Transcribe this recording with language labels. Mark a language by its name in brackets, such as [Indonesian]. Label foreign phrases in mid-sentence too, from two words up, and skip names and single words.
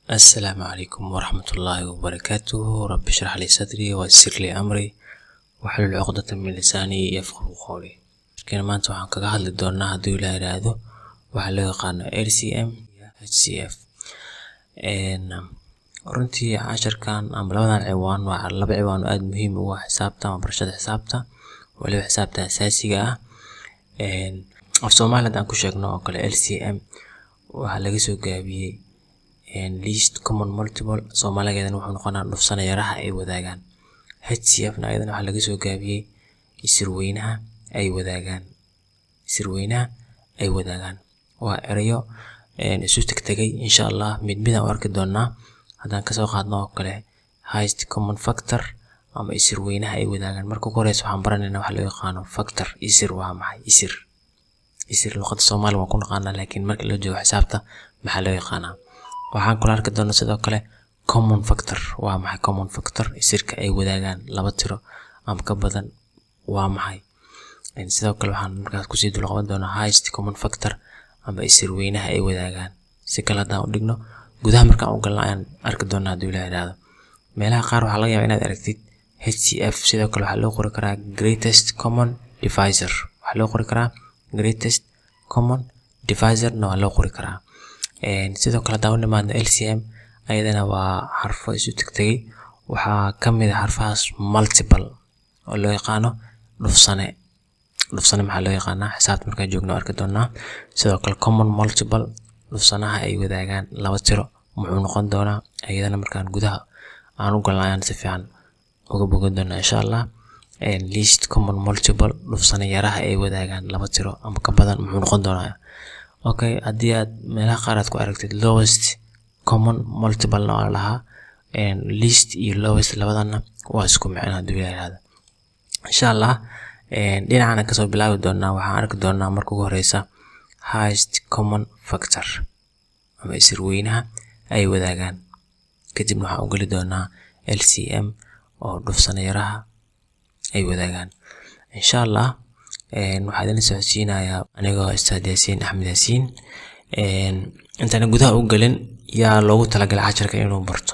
[Arabic] السلام عليكم ورحمة الله وبركاته. رب اشرح لي صدري ويسر لي أمري واحلل عقدة من لساني يفقهوا قولي. [Somali] كنا maanta waxaan kaga hadli doonaa haddii la yiraahdo waxa loo yaqaano LCM iyo HCF. runtii casharkan ama labadan ciwaan waa laba ciwaan aad muhiim u ah xisaabta ama barashada xisaabta waliba xisaabta asaasiga ah. af Soomaaliya aan ku sheegno oo kale LCM waxa laga soo gaabiyay [English] least common multiple. [Somali] Soomaaligeedana wuxuu noqonaa dhufsana yaraha ay wadaagaan. HCF na ayadana waxa laga soo gaabiyay isirweynaha ay wadaagaan. waa erayo isu tagtagay [Arabic] إن شاء الله [Somali] mid aan arki doonaa hadaan ka soo qaadno oo kale [English] highest common factor [Somali] ama isirweynaha ay wadaagaan. marka ugu horeysa waxaan baranaynaa waxa loo yaqaano factor. isir waa maxay? isir luqadda Soomaaliga waan ku naqaanaa laakiin marka la joogo xisaabta maxaa loo yaqaanaa? waxaan kula arki doonaa sidoo kale [English] common factor. [Somali] waa maxay [English] common factor? [Somali] isirka ay wadaagaan laba tiro ama ka badan waa maxay? sidoo kale waxaan markaas ku sii dulqaadan doonaa [English] highest common factor [Somali] ama isirweynaha ay wadaagaan. si kale hadaan u dhigno gudaha markaan u galno ayaan arki doonaa haddii la yiraahdo. meelaha qaar waxaa laga yaabaa inaad aragtid HCF. sidoo kale waxaa loo qori karaa [English] greatest common divisor. [Somali] waxaa loo qori karaa [English] greatest common divisor [Somali] na waa loo qori karaa. sidoo kale hadaan u nimaadno LCM ayadana waa xarfo isu tagtagay. waxaa kamid ah xarfahaas multiple oo loo yaqaano dhufsane. maxaa loo yaqaanaa? xisaabta markaan joogno arki doonaa. sidoo kale [English] common multiple [Somali] dhufsanaha ay wadaagaan laba tiro muxuu noqon doonaa? ayadana markaan gudaha aan u galno ayaan si fiican uga bogan doonaa [Arabic] إن شاء الله. [English] least common multiple [Somali] dhufsana yaraha ay wadaagaan laba tiro ama ka badan muxuu noqon doonaa? okay, haddii aad meelaha qaar aad ku aragtid [English] lowest common multiple [Somali] na waa lahaa least iyo lowest labadana waa isku macno haddii la yiraahdo [Arabic] إن شاء الله. [Somali] dhinacana kasoo bilaabi doonaa waxaan arki doonaa marka ugu horeysa [English] highest common factor [Somali] ama isirweynaha ay wadaagaan. kadibna waxaan u gali doonaa LCM oo dhufsana yaraha ay wadaagaan [Arabic] إن شاء الله. [Somali] waxaan idin socodsiinayaa anigoo Ustaad Yaasiin Axmed Yaasiin. intaan gudaha u galin yaa loogu talagalay casharka inuu barto.